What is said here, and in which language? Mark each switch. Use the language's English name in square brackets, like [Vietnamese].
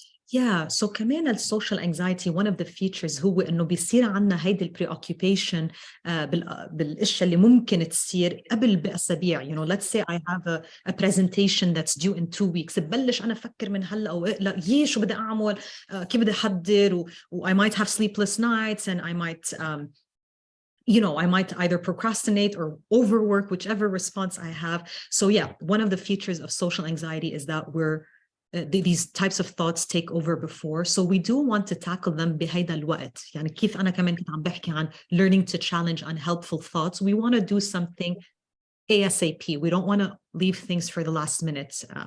[English] Yeah, so [Arabic] كمان [English] social anxiety, one of the features [Arabic] هو إنه بيصير عنا هيدي [English] preoccupation [Arabic] بالأشياء اللي ممكن تصير قبل بأسابيع. [English] Let's say I have a presentation that's due in 2 weeks. [Arabic] ببلش أنا أفكر من هلا أو لا شو بدي أعمل, كيف بدي أحضر, [English] I might have sleepless nights, and I might I might either procrastinate or overwork, whichever response I have. So yeah, one of the features of social anxiety is that these types of thoughts take over before. So we do want to tackle them [Arabic] بهيدا الوقت. كيف أنا كمان كنت عم بحكي عن [English] learning to challenge unhelpful thoughts. We want to do something ASAP. We don't want to leave things for the last minute.